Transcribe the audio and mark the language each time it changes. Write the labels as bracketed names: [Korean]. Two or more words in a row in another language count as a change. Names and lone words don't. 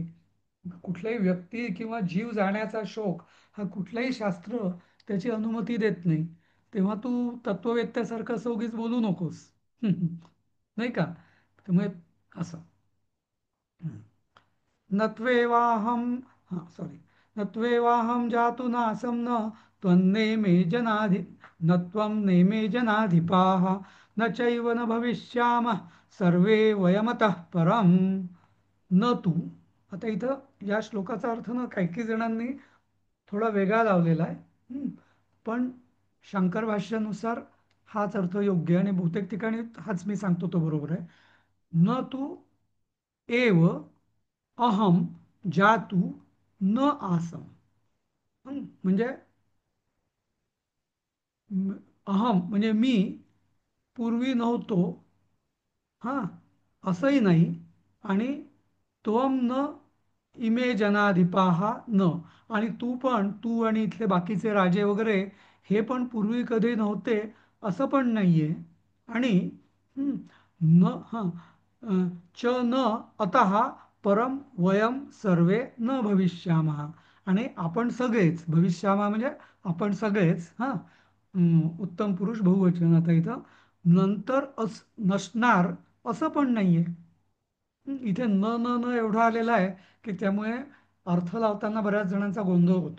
[Marathi] कुठल्याही व्यक्ती किंवा जीव जाण्याचा शोक हा कुठलंही शास्त्र त्याची अनुमती देत नाही. तेव्हा तू तत्ववेत्यासारखं असं उगीच बोलू नकोस. नाही का? त्यामुळे असं [Sanskrit] नत्वेवाहम हां सॉरी नत्वेवाहम जातु नासम न त्वन्नेमे जनाधि न त्वं नेमे जनाधिपाः न चैव न भविष्यामः सर्वे वयमतः परम. न तू. [Marathi] आता इथं या श्लोकाचा अर्थ ना काही काही जणांनी थोडा वेगळा लावलेला आहे. पण शंकर भाष्यानुसार हाच अर्थ योग्य आहे आणि बहुतेक ठिकाणी हाच मी सांगतो तो बरोबर आहे. [Sanskrit] न तू एव अहम जातू न आसम. [Marathi] म्हणजे अहम म्हणजे मी पूर्वी नव्हतो हां असंही नाही आणि [Sanskrit] त्वम न इमे जनाधिपाहा न. [Marathi] आणि तू पण तू आणि इथले बाकीचे राजे वगैरे हे पण पूर्वी कधी नव्हते असं पण नाहीये. आणि हं, [Sanskrit] न हां च न अतः परम वयम सर्वे न भविष्यामः. [Marathi] आणि [Sanskrit] आपण सगळेच भविष्यामः [Marathi] म्हणजे आपण सगळेच हां उत्तम पुरुष बहुवचन आता इथं नंतर नसणार असं पण नाहीये. इथे न न न एवढा आलेला आहे की त्यामुळे अर्थ लावताना बऱ्याच जणांचा गोंधळ होतो.